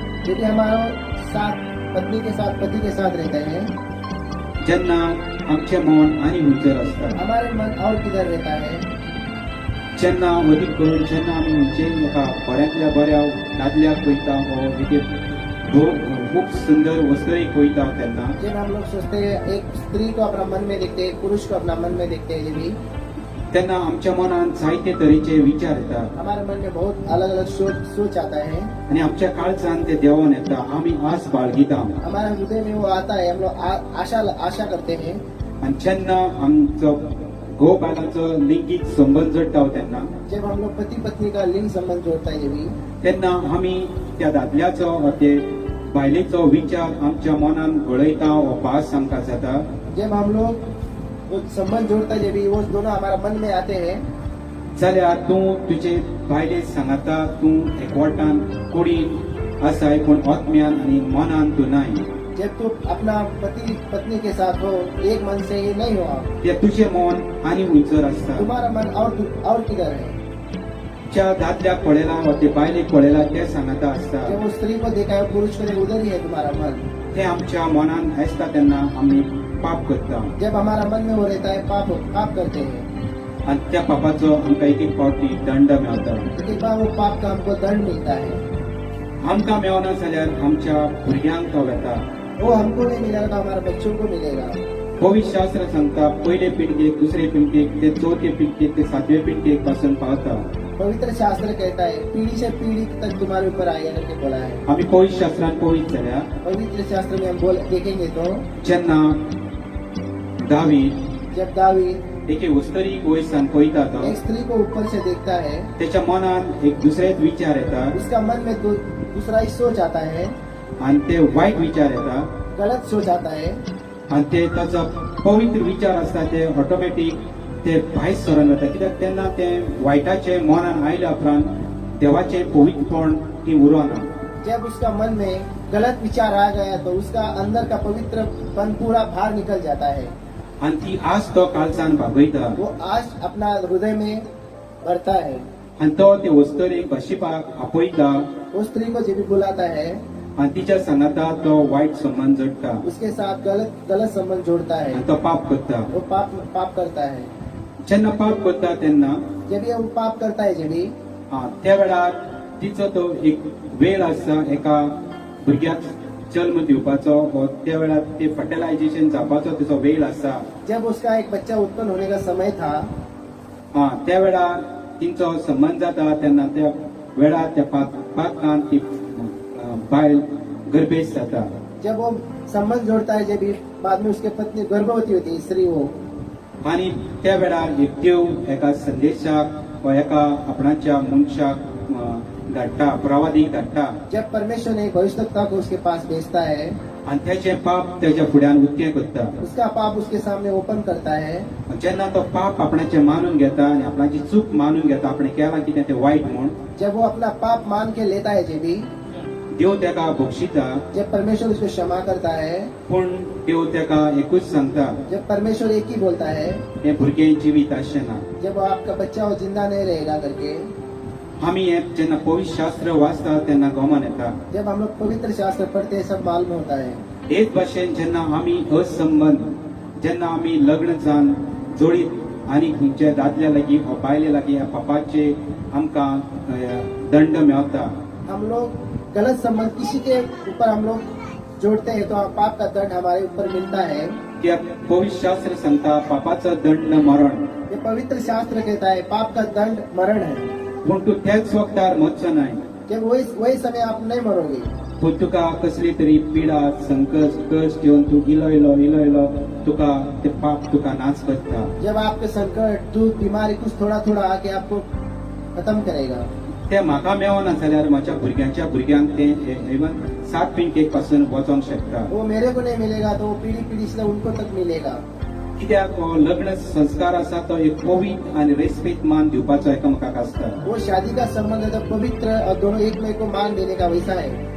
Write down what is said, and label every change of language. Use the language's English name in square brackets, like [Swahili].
[Hindi] यदि हमारा साथ पत्नी के साथ पति के साथ रहते हैं, [Konkani] जेन्ना आमचें मन आनी उंचर आसता. [Hindi] हमारे मन और किधर रहता है. [Konkani] जेन्ना अदीक करून जेन्ना आमी म्हणजे एका बऱ्यांतल्या बऱ्या दादल्याक पळयता वा एके खूब सुंदर वस्तूक पळयता तेन्ना [Hindi] जब हम लोग सोचते हैं एक स्त्री को अपना मन में देखते हैं, एक पुरुष को अपना मन में देखते हैं, यदि [Konkani] तेन्ना आमच्या मनान जायते तरेचे विचार येतात [Hindi] हमारे मन में बहुत अलग अलग सोच आता है. [Konkani] आनी आमच्या काळजान ते देवान येता. आमी आस बाळगिता [Hindi] हमारे हृदय में वो आता है. हम लोग आशा करते हैं. [Konkani] आनी जेन्ना आमचो घोव बायलांचो लिंगीक संबंध जोडटा तेन्ना [Hindi] जब हम लोग पति पत्नी का लिंग संबंध जोड़ता है यदि [Konkani] तेन्ना आमी त्या दादल्याचो वा ते बायलेचो विचार आमच्या मनान घोळयता वा भास आमकां जाता. [Hindi] जब हम लोग वो संबंध जोड़ता है यदि वो दोनों हमारा मन में आते हैं [Konkani] जाल्यार तूं तुजे बायलेक सांगता तूं एकवटान कुडीन आसाय पूण आत्म्यान आनी मनान तूं नाय. [Hindi] जब तू अपना पति पत्नी के साथ हो एक मन से ही नहीं हो आप, [Konkani] ते तुजें मन आनी उंचर आसता. [Hindi] तुम्हारा मन और किधर है. [Konkani] ज्या दादल्याक पळयला वा ते बायलेक पळयला ते सांगता आसता [Hindi] जब वो स्त्री को देखा है पुरुष को देखा उधर ही है तुम्हारा मन. [Konkani] ते आमच्या मनान आसता तेन्ना आमी पाप करता. [Hindi] जब हमारा मन में वो रहता है पाप करते हैं [Konkani] आनी त्या पापाचो आमकां एक एक फावटी दंड मेळटा. [Hindi] एक बार वो पाप का हमको दंड मिलता है. [Konkani] आमकां मेळना जाल्यार आमच्या भुरग्यांक तो येता. [Hindi] वो हमको नहीं मिलेगा तो हमारे बच्चों को मिलेगा. [Konkani] पवित्र शास्त्र सांगता पयले पिळगेक दुसरे पिळगेक ते चौथे पिळगेक ते सातवे पिळगेक पासून पावता. [Hindi] पवित्र शास्त्र कहता है पीढ़ी से पीढ़ी तक तुम्हारे ऊपर आएगा करके बोला है. [Konkani] आमी पवित्र शास्त्रान पळयत जाल्यार [Hindi] पवित्र शास्त्र में हम देखेंगे तो [Konkani] जेन्ना दावीद [Hindi] जब दावीद [Konkani] एके वस्तरीक वयसान पळयता तो [Hindi] एक स्त्री को ऊपर से देखता है, [Konkani] त्याच्या मनान एक दुसरेच विचार येता [Hindi] उसका मन में दूसरा ही सोच आता है, [Konkani] आणि ते वाईट विचार येता [Hindi] गलत सोच आता है. [Konkani] आणि ते ताचा पवित्र विचार असता ते ऑटोमॅटिक ते भायर सरोन वता कित्याक तेन्ना ते वायटाचे मनान आयल्या उपरांत देवाचे पवित्रपण ती उरोना. [Hindi] जब उसका मन में गलत विचार आ गया तो उसका अंदर का पवित्रपन पूरा बाहर निकल जाता है. [Konkani] आनी ती आज तो कालचान भागयता [Hindi] वो आज अपना हृदय में भरता है. [Konkani] आनी तो ते वस्तुरेक भाशिपाक आपयता [Hindi] वो स्त्री को जब भी बुलाता है [Konkani] आनी तिच्या सांगाता तो वायट संबंध जोडटा [Hindi] उसके साथ गलत संबंध जोड़ता है. [Konkani] आनी तो पाप करता. [Hindi] वो पाप करता है. [Konkani] जेन्ना पाप करता तेन्ना [Hindi] जब ये वो पाप करता है जब भी [Konkani] त्या वेळार तिचो तो एक वेळ आसा एका भुरग्याक जल्म दिवपाचो वा त्या वेळार ते फर्टिलायझेशन जावपाचो तिचो वेळ आसा. [Hindi] जब उसका एक बच्चा उत्पन्न होने का समय था [Konkani] त्या वेळार तिचो संबंध जाता तेन्ना त्या वेळार त्या पाकान ती बायल गर्भेश जाता. [Hindi] जब वो संबंध जोड़ता है जब भी बाद में उसके पत्नी गर्भवती होती है स्त्री वो [Konkani] आनी त्या वेळार एक देव एका संदेशाक वा एका आपणाच्या मनशाक धाडटा प्रवादीक धाडटा. [Hindi] जब परमेश्वर ने भविष्यवक्ता को उसके पास भेजता है [Konkani] आनी तेचे पाप तेच्या फुड्यान उक्तें करता. [Hindi] उसका पाप उसके सामने ओपन करता है. [Konkani] जेन्ना तो पाप आपणाचे मानून घेता आनी आपणाची चूक मानून घेता आपणे केला कितें ते वायट म्हूण [Hindi] जब वो अपना पाप मान के लेता है जब भी [Konkani] देव तेका बक्षिता. [Hindi] जब परमेश्वर उसको क्षमा करता है [Konkani] पूण देव तेका एकूच सांगता [Hindi] जब परमेश्वर एक ही बोलता है [Konkani] हे भुरगें जिवीत आसचें ना. [Hindi] जब आपका बच्चा वो जिंदा नहीं रहेगा करके [Konkani] आमी हे जेन्ना पवित्र शास्त्र वाचता तेन्ना गोमान येता. [Hindi] जब हम लोग पवित्र शास्त्र पढ़ते हैं सब मालूम होता है. [Konkani] हेच भाशेन जेन्ना आमी असंबंध जेन्ना आमी लग्न जावन जोडीत आनी खंयच्या दादल्या लागीं वा बायले लागीं ह्या पापाचे आमकां दंड मेळटा. [Hindi] हम लोग गलत संबंध किसी के ऊपर हम लोग जोड़ते हैं तो पाप का दंड हमारे ऊपर मिलता है. [Konkani] कित्याक पवित्र शास्त्र सांगता पापाचो दंड मरण. [Hindi] ये पवित्र शास्त्र कहता है पाप का दंड मरण है. [Konkani] पूण तूं त्याच वक्तार मरचो न्हय. [Hindi] जब वही समय आप नहीं मरोगे [Konkani] पूण तुका कसली तरी पिडा संकट कश्ट येवन तूं इलो तुका ते पाप तुका नाच करता. [Hindi] जब आपके संकट दुख बीमारी कुछ थोड़ा थोड़ा आके आपको खत्म करेगा. [Konkani] ते म्हाका मेळना जाल्यार म्हज्या भुरग्यांक ते इवन 7 पिंकेक पासून वचोंक शकता. [Hindi] वो मेरे को नहीं मिलेगा तो वो पीढ़ी से उनको तक मिलेगा. [Konkani] कित्याक हो लग्न संस्कार आसा तो एक पवित्र आनी रेस्पेद मान दिवपाचो एकामेकाक आसता. [Hindi] वो शादी का संबंध है तो पवित्र और दोनों एक में को मान देने का वैसा है.